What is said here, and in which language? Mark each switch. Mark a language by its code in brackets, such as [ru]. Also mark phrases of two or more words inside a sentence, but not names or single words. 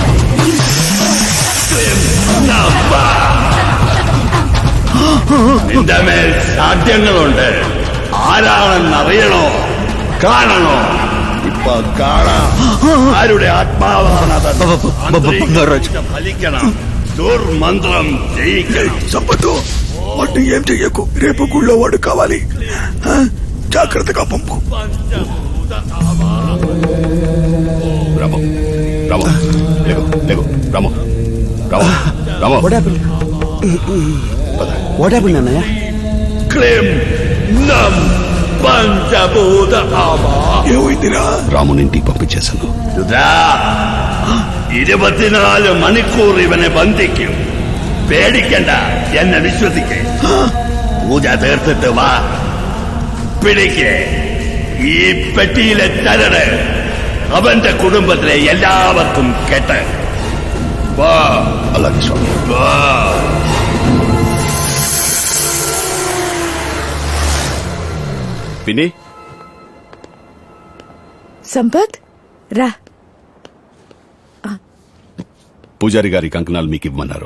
[ml] നിന്റെ മേൽ സാധ്യങ്ങളുണ്ട് ആരാണെന്നറിയണോ കാണണോ ഇപ്പൊ കാണാം ആരുടെ ആത്മാവാണത് ഫലിക്കണം ദുർമന്ത്രം ജയിക്കണം [te] సంపత్తు వాటిని ఏం చెయ్యకు రేపు గుళ్ళో వాడు కావాలి జాగ్రత్తగా పంపు రాము రాము లేగు లేగు రాము రాము రాము [en] what happened అన్నయ్య? క్లీం నం పంచభూత ఆవా [te] ఏమైందిరా? రామునింటికి పంపించేశాను. [ml] 24 മണിക്കൂർ ഇവനെ ബന്ധിക്കും. പേടിക്കണ്ട, എന്നെ വിശ്വസിക്കേ. പൂജ തീർത്തിട്ട് വാ. പിടിക്കേ ഈ പെട്ടിയിലെ ചരട് അവന്റെ കുടുംബത്തിലെ എല്ലാവർക്കും കെട്ട്. വാ. [te] అలాగే స్వామి. വാ. పిన్ని సంపత్ రా. పూజారి గారి కంకణాలు మీకు ఇవ్వమన్నారు.